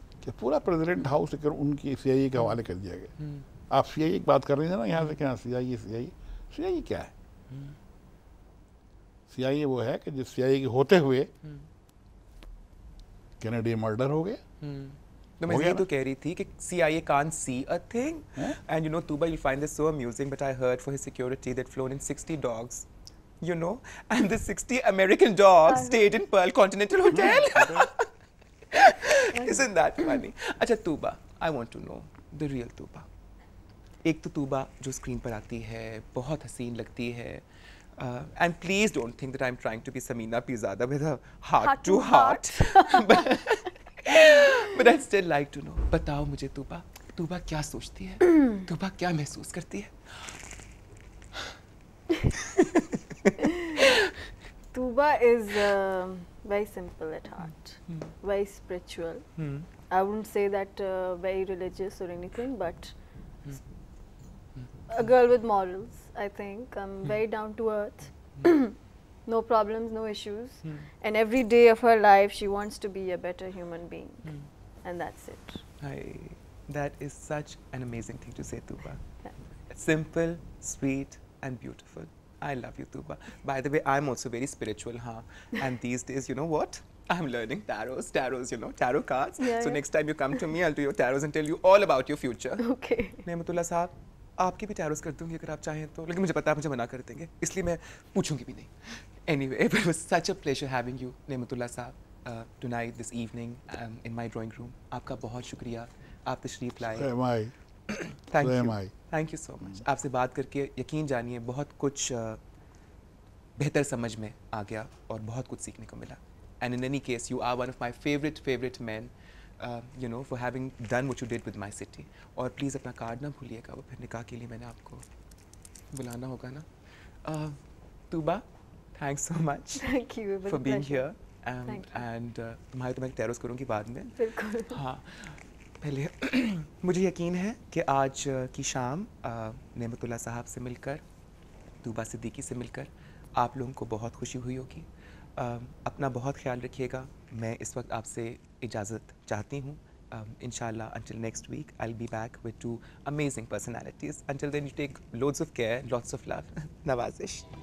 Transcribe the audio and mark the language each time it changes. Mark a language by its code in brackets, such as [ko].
[hi] कि पूरा president house उनकी CIA के हवाले कर दिया गया. आप CIA की बात कर रहे थे ना यहाँ से, क्या CIA क्या है? CIA वो है कि जिस CIA के होते हुए कैनेडी मर्डर हो गया. तो मैं ये तो कह रही थी कि CIA [en] can't see a thing. And you know, Tuba, you'll find this so amusing, but I heard for his security they'd flown in 60 dogs, you know, and the 60 American dogs stayed in Pearl Continental Hotel. Isn't that funny? [hi] अच्छा [en] Tuba, I want to know the real Tuba. [hi] एक तो Tuba जो screen पर आती है बहुत हसीन लगती है. [en] And please don't think that I'm trying to be Samina Pizada with a heart to heart. But I'd still like to know. [hi] बताओ मुझे Tuba क्या सोचती है? Tuba क्या महसूस करती है? [en] Tuba is very simple at heart, very spiritual. I wouldn't say that very religious or anything, but a girl with morals, I think. I'm very down to earth. No problems, no issues. And every day of her life, she wants to be a better human being. And that's it. That is such an amazing thing to say, Tuba. Yeah. Simple, sweet, and beautiful. I love you, Tuba. By the way, I'm also very spiritual, huh? And these days, you know what? I'm learning tarots, you know, tarot cards. Yeah, so next time you come to me, I'll do your tarots and tell you all about your future. Okay. [hi] Nematullah साहब, आपके भी टैरोस कर दूंगी अगर आप चाहें तो, लेकिन मुझे पता है मुझे मना कर देंगे, इसलिए मैं पूछूंगी भी नहीं. [en] Anyway, it was such a pleasure having you, Nematullah sahab, tonight, this evening, in my drawing room. [hi] आपका बहुत शुक्रिया, आप तशरीफ लाए. [en] Thank you so much. [hi] आपसे बात करके यकीन जानिए बहुत कुछ बेहतर समझ में आ गया और बहुत कुछ सीखने को मिला. [en] And in any case, you are one of my favorite men. You know, for having done what you did with my city. [hi] और प्लीज़ अपना कार्ड ना भूलिएगा, वो फिर निकाह के लिए मैंने आपको बुलाना होगा ना. [en] Tuba, thanks so much. Thank you for being here. [hi] And तुम्हारे तो मैं टैरोस करूँगी बाद में. बिल्कुल. हाँ, पहले मुझे यकीन है कि आज की शाम नेमतुल्लाह साहब से मिलकर, Tuba सिद्दीकी से मिलकर आप लोगों को बहुत खुशी हुई होगी. अपना बहुत ख्याल रखिएगा. मैं इस वक्त आपसे इजाज़त चाहती हूँ. [en] Inshallah, until next week, I'll be back with 2 amazing personalities. Until then, you take loads of care, lots of love. Nawazish.